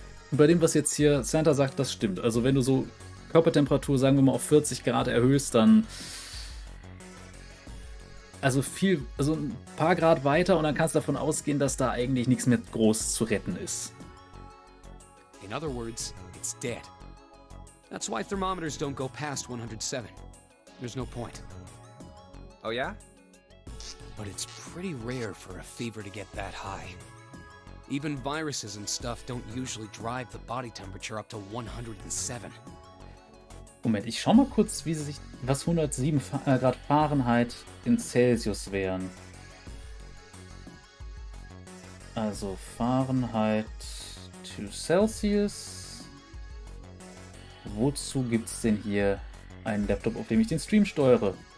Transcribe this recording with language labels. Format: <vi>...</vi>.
<de>Und bei dem, was jetzt hier Santa sagt, das stimmt. Also wenn du so Körpertemperatur, sagen wir mal, auf 40 Grad erhöhst, dann also ein paar Grad weiter und dann kannst du davon ausgehen, dass da eigentlich nichts mehr groß zu retten ist.</de> <en>In other words, it's dead. That's why thermometers don't go past 107. There's no point. Oh yeah? But it's pretty rare for a fever to get that high. Even viruses and stuff don't usually drive the body temperature up to 107.</en> <de>Moment, ich schau mal kurz, was 107 Grad Fahrenheit in Celsius wären.</de> <en>Also Fahrenheit to Celsius.</en> <de>Wozu gibt es denn hier einen Laptop, auf dem ich den Stream steuere?</de>